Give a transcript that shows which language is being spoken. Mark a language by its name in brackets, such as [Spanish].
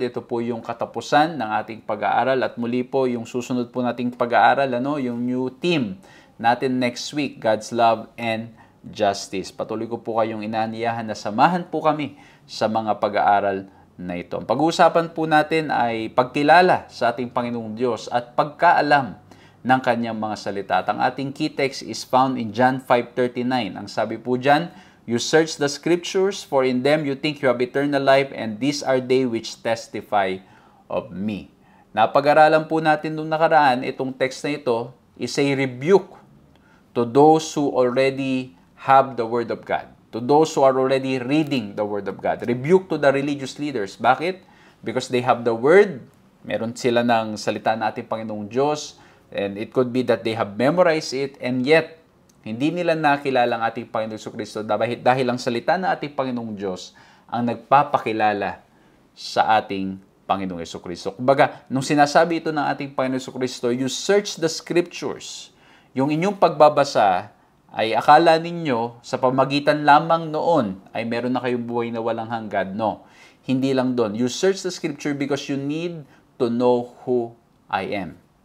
[Filipino] Ito po yung katapusan ng ating pag-aaral. At muli po, yung susunod po nating pag-aaral, yung [English] new theme [Filipino] natin [English] next week, [Filipino] God's Love and Justice. Patuloy ko po kayong inaanyayahan na samahan po kami sa mga pag-aaral na ito. Ang pag-uusapan po natin ay pagkilala sa ating Panginoong Diyos at pagkaalam ng Kanyang mga salita. At ang ating [English] key text is found in John 5:39. [Filipino] Ang sabi po dyan, [English] "You search the Scriptures, for in them you think you have eternal life, and these are they which testify of me." [Filipino] Napag-aralan po natin nung nakaraan, itong text na ito [English] is a rebuke to those who already have the Word of God. To those who are already reading the Word of God. Rebuke to the religious leaders. [Filipino] Bakit? [English] Because they have the Word. [Filipino] Meron sila ng salita ng ating Panginoong Diyos. [English] And it could be that they have memorized it. And yet, [Filipino] hindi nila nakilala ang ating Panginoong Jesucristo dahil ang salita ng ating Panginoong Diyos ang nagpapakilala sa ating Panginoong Jesucristo. Kumbaga, nung sinasabi ito ng ating Panginoong Jesucristo, [English] you search the Scriptures. [Filipino] Yung inyong pagbabasa ay akala ninyo sa pamagitan lamang noon ay meron na kayong buhay na walang hanggan. No, hindi lang doon. [English] You search the Scripture because you need to know who I am.